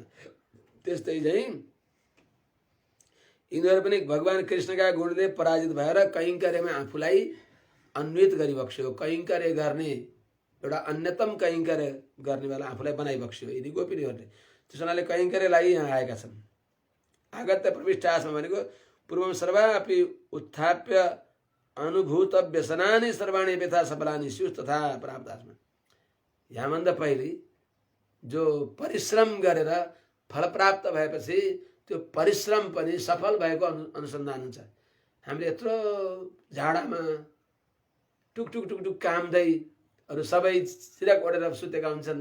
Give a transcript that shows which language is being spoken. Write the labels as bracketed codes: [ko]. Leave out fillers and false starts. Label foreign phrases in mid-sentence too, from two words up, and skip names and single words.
[ne] त्यस्तै चाहिँ यिनीहरू पनि भगवान कृष्णका गुणले पराजित भएर कैङ्कर्यमा आफूलाई अन्वित गरिबक्स्यो। कैङ्कर्य गर्ने एउटा अन्यतम कैङ्कर्य गर्नेवाला आफूलाई बनाइबक्स्यो यिनी गोपिनीहरूले। त्यस हुनाले कैङ्कर्यलाई यहाँ आएका छन्। [sa] आगत्य प्रविष्टासमा भनेको पूर्वम सर्वापि उत्थाप्य अनुभूत व्यसनानि सर्वाणी व्यथा सफलानि स्युस् तथा प्राप्तास्मा। [ne] यहाँभन्दा पहिले जो परिश्रम गरेर फल प्राप्त भएपछि त्यो परिश्रम पनि सफल भएको अनुसन्धान हुन्छ। हामीले यत्रो झाडामा टुकटुक टुकटुक कामदै अरू सबै सिरक ओढेर सुतेका हुन्छन्।